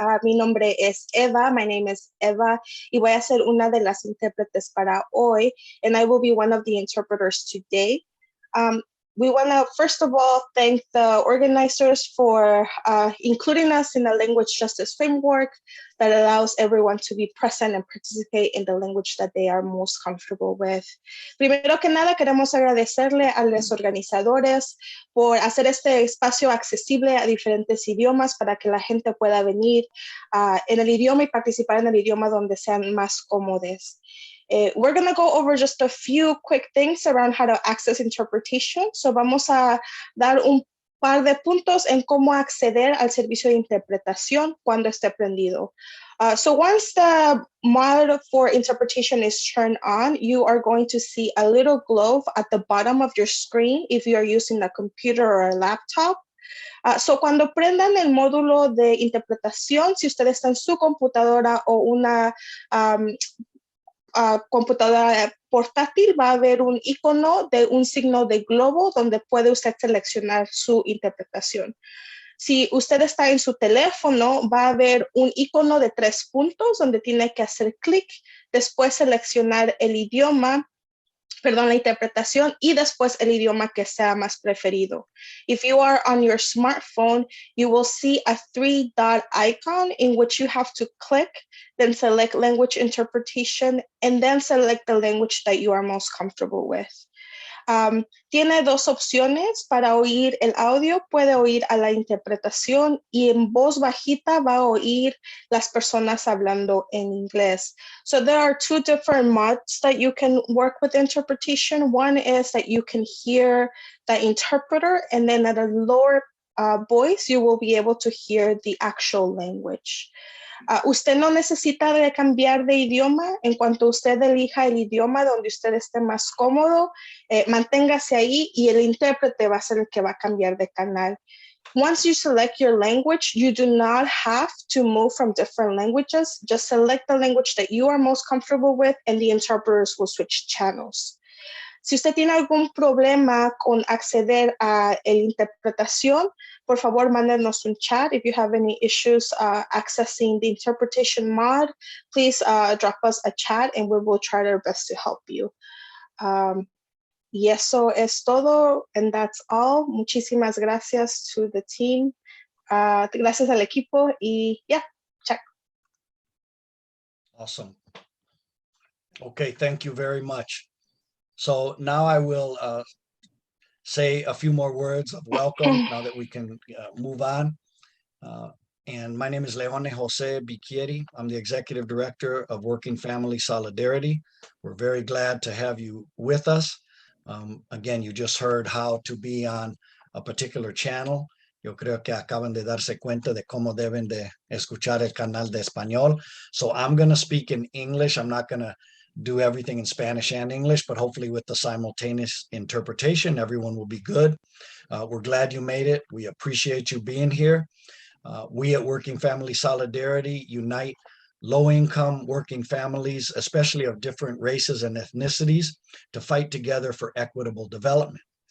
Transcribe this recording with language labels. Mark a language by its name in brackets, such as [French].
[Spanish] Mi nombre es Eva, [English] my name is Eva, [Spanish] y voy a ser una de las intérpretes para hoy, [English] and I will be one of the interpreters today. We want to, first of all, thank the organizers for including us in the language justice framework that allows everyone to be present and participate in the language that they are most comfortable with. [Spanish] Primero que nada, queremos agradecerle a los organizadores por hacer este espacio accesible a diferentes idiomas para que la gente pueda venir en el idioma y participar en el idioma donde sean más cómodos. [English] We're going to go over just a few quick things around how to access interpretation. [Spanish] So vamos a dar un par de puntos en cómo acceder al servicio de interpretación cuando esté prendido. [English] So once the mod for interpretation is turned on, you are going to see a little globe at the bottom of your screen if you are using a computer or a laptop. [Spanish] So cuando prendan el módulo de interpretación, si usted está en su computadora o una computadora portátil, va a haber un icono de un signo de globo donde puede usted seleccionar su interpretación. Si usted está en su teléfono, va a haber un icono de 3 puntos donde tiene que hacer clic, después seleccionar el idioma, la interpretación y después el idioma que sea más preferido. [English] If you are on your smartphone, you will see a 3-dot icon in which you have to click, then select language interpretation, and then select the language that you are most comfortable with. [Spanish] Tiene 2 opciones para oír el audio. Puede oír a la interpretación y en voz bajita va a oír las personas hablando en inglés. [English] So there are 2 different modes that you can work with interpretation. One is that you can hear the interpreter, and then at a lower voice, you will be able to hear the actual language. [Spanish] Usted no necesita de cambiar de idioma. En cuanto usted elija el idioma donde usted esté más cómodo, manténgase ahí y el intérprete va a ser el que va a cambiar de canal. [English] Once you select your language, you do not have to move from different languages. Just select the language that you are most comfortable with and the interpreters will switch channels. [Spanish] Si usted tiene algún problema con acceder a la interpretación, por favor, mándenos un chat. [English] If you have any issues accessing the interpretation mod, please drop us a chat and we will try our best to help you. [Spanish] Y eso es todo, [English] and that's all. [Spanish] Muchísimas gracias [English] to the team. [Spanish] Gracias al equipo y check. [English] Awesome. Okay, thank you very much. So now I will say a few more words of welcome now that we can move on. And my name is Leone Jose Bicchieri. I'm the Executive Director of Working Family Solidarity. We're very glad to have you with us. Again, you just heard how to be on a particular channel. [Spanish] Yo creo que acaban de darse cuenta de cómo deben de escuchar el canal de español. [English] So I'm going to speak in English. I'm not going to do everything in Spanish and English, but hopefully with the simultaneous interpretation, everyone will be good. We're glad you made it. We appreciate you being here. We at Working Family Solidarity unite low-income working families, especially of different races and ethnicities, to fight together for equitable development.